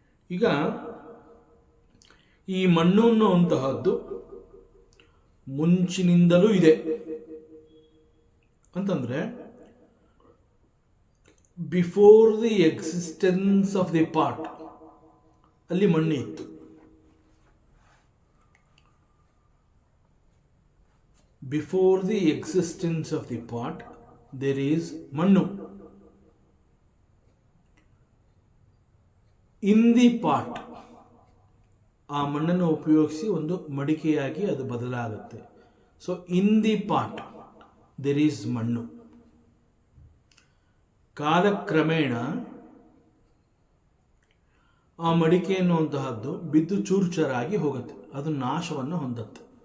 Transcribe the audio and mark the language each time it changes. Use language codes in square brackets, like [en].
[kn] ಈಗ ಈ ಮಣ್ಣು ಅನ್ನುವಂತಹದ್ದು ಮುಂಚಿನಿಂದಲೂ ಇದೆ ಅಂತಂದ್ರೆ, [en] before the existence of the pot [kn] ಅಲ್ಲಿ ಮಣ್ಣು ಇತ್ತು. [en] Before the existence of the pot, there is mannu. In the pot, [kn] ಆ ಮಣ್ಣನ್ನು ಉಪಯೋಗಿಸಿ ಒಂದು ಮಡಿಕೆಯಾಗಿ ಅದು ಬದಲಾಗುತ್ತೆ. [en] So in the pot there is ಮಣ್ಣು. [kn] ಕಾಲಕ್ರಮೇಣ ಆ ಮಡಿಕೆ ಎನ್ನುವಂತಹದ್ದು ಬಿದ್ದು ಚೂರುಚೂರಾಗಿ ಹೋಗುತ್ತೆ, ಅದು ನಾಶವನ್ನು ಹೊಂದುತ್ತೆ.